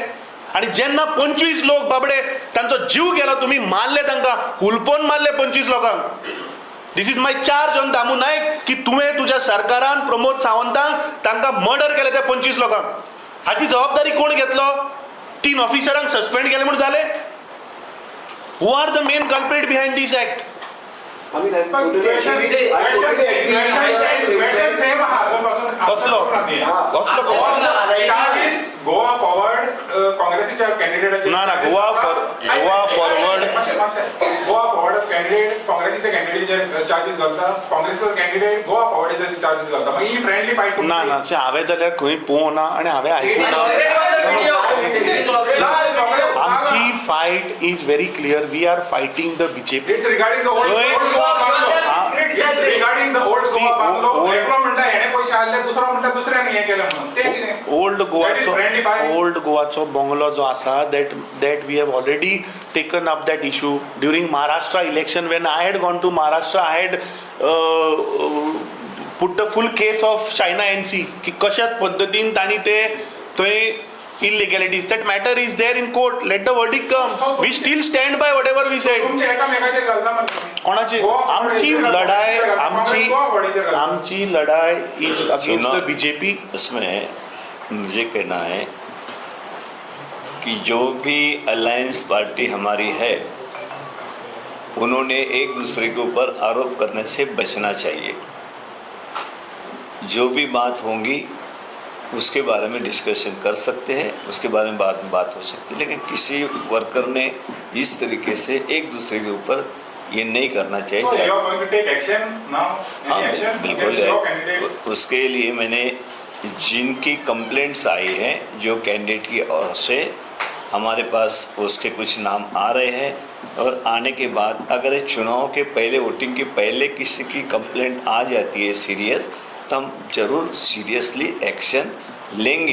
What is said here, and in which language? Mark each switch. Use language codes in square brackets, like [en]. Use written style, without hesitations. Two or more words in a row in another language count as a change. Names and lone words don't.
[kok] आणि जेन्ना 25 लोक बाबडे तांचो जीव गेलो तुम्ही मारले, तांकां हुलपोन मारले 25 लोकांक. [en] This is my charge on Damu Naik [kok] की तुवें तुज्या सरकारान प्रमोद सावंतांक तांकां मर्डर केले त्या 25 लोकांक. हाची जबाबदारी कोण घेतलो? 3 ऑफिसरांक सस्पेंड केले म्हणून जालें. [en] Who are the main culprit behind this act? I mean, I totally agree. I totally agree. Question same [kok] हा अजूनपासून कसलो? कसलो चार्जेस गोवा फॉरवर्ड काँग्रेसीच्या कॅन्डिडेटाचे ना गोवा फॉरवर्ड गोवा फॉरवर्ड कॅन्डिडेट काँग्रेसीचे कॅन्डिडेट चार्जेस घालता, काँग्रेसीचो कॅन्डिडेट गोवा फॉरवर्ड चार्जेस घालता. मागीर ही [en] Friendly fight [kok] ना ना हांवें जाल्यार खंय पळोवना आणि हांवें आयकूं ना. आमची [en] fight is very clear. We are fighting the BJP. It's regarding the Old Goa regarding the Old Goa bungalow. [kok] एकलो म्हणटा हेणे पयशे आसले, दुसरो म्हणटा दुसऱ्यान हे केलें म्हणून. ते कितें? ओल्ड गोवाचो बंगलो जो आसा [en] that we have already taken up that issue during Maharashtra election. When I had gone to Maharashtra, I had put the full case of China NC [kok] की कशात पद्धतीन तांणी ते थंय [en] illegalities. That matter is there in court. Let the verdict come. We still stand by whatever we said. [kok] तुमचे एकामेकाचेर घालता म्हणटा. कोणाची? आमची लढाई [en] is against the BJP. [hi] इसमें मुझे कहना है कि जो भी अलायंस पार्टी हमारी है उन्होंने एक दूसरे के ऊपर आरोप करने से बचना चाहिए. जो भी बात होंगी उसके बारे में डिस्कशन कर सकते हैं, उसके बारे में बाद में बात हो सकती है, लेकिन किसी वर्कर ने इस तरीके से एक दूसरे के ऊपर ये नहीं करना चाहिए. [en] So you are going to take action now? [hi] हाँ, [en] Any action [hi] बिल्कुल [en] against your candidate? [hi] उसके लिए मैंने जिनकी कंप्लेंट्स आई हैं, जो कैंडिडेट की ओर से हमारे पास उसके कुछ नाम आ रहे हैं, और आने के बाद अगर ये चुनाव के पहले, वोटिंग के पहले किसी की कंप्लेंट आ जाती है सीरियस, तो हम जरूर सीरियसली एक्शन लेंगे.